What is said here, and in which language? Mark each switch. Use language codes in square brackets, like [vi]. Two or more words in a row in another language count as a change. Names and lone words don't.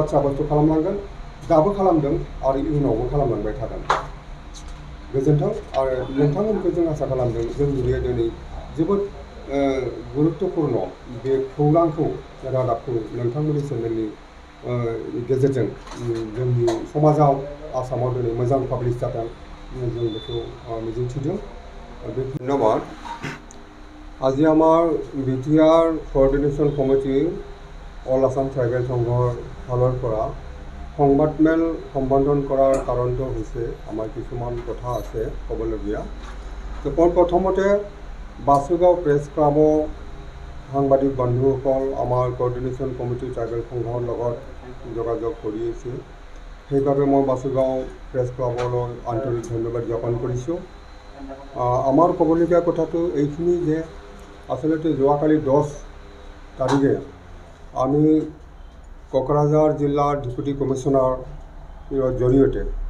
[brx] साब्यस्त खालामलांगोन दाबो खालामदों आरो इयुनावबो खालामलांबाय थागोन गोजोन्थों आरो नोंथांमोनखौ जों आसा खालामदों जोंनि बे दिनै जोबोद गुरुत्वपूर्ण बे खौरांखौ रादाबखौ नोंथांमोननि चेनेलनि गेजेरजों जोंनि समाजाव आसामाव दिनै मोजां पाब्लिश जादों जों बेखौ मिजिंथिदों धन्यबाद [as] আজি আমাৰ বিটিআৰ কোঅৰ্ডিনেশ্যন কমিটি অল আসাম ট্ৰাইবেল সংঘৰ ফালৰ পৰা সংবাদমেল সম্বোধন কৰাৰ কাৰণটো হৈছে আমাৰ কিছুমান কথা আছে ক'বলগীয়া প্ৰথমতে বাসুগাঁও প্ৰেছ ক্লাবৰ সাংবাদিক বন্ধুসকল আমাৰ [en] coordination committee [as] ট্ৰাইবেল সংঘৰ লগত যোগাযোগ কৰি আছে সেইবাবে মই বাসুগাঁও প্ৰেছ ক্লাবলৈ আন্তৰিক ধন্যবাদ জ্ঞাপন কৰিছোঁ আমাৰ ক'বলগীয়া কথাটো এইখিনি যে আচলতে যোৱাকালি 10 তাৰিখে আমি কোকৰাঝাৰ জিলাৰ [en] deputy commissioner's [as] জৰিয়তে